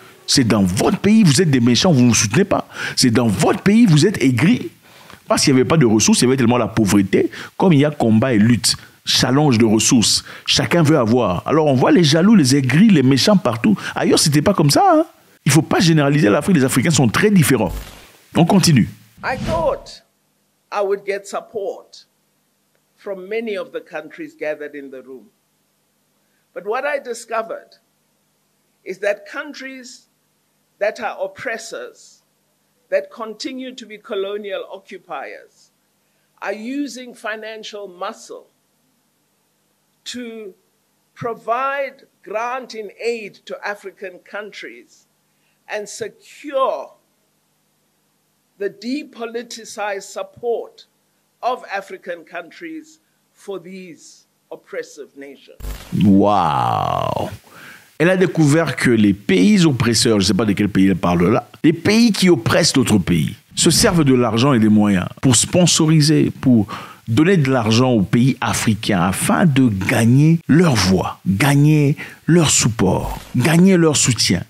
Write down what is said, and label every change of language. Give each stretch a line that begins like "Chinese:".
French: C'est dans votre pays, vous êtes des méchants, vous ne vous soutenez pas. C'est dans votre pays, vous êtes aigris. Parce qu'il n'y avait pas de ressources, il y avait tellement la pauvreté. Comme il y a combat et lutte, challenge de ressources, chacun veut avoir. Alors on voit les jaloux, les aigris, les méchants partout. Ailleurs, ce n'était pas comme ça. Hein? Il ne faut pas généraliser l'Afrique. Les Africains sont très différents. On continue.
English: I thought I would get support from many of the countries gathered in the room. But what I discovered is that countries that are oppressors, that continue to be colonial occupiers, are using financial muscle to provide grant and aid to African countries and secure the depoliticized support of African countries for these oppressive nations.
French: Waouh! Elle a découvert que les pays oppresseurs, je ne sais pas de quel pays elle parle là, les pays qui oppressent d'autres pays, se servent de l'argent et des moyens pour sponsoriser, pour donner de l'argent aux pays africains afin de gagner leur voix, gagner leur support, gagner leur soutien.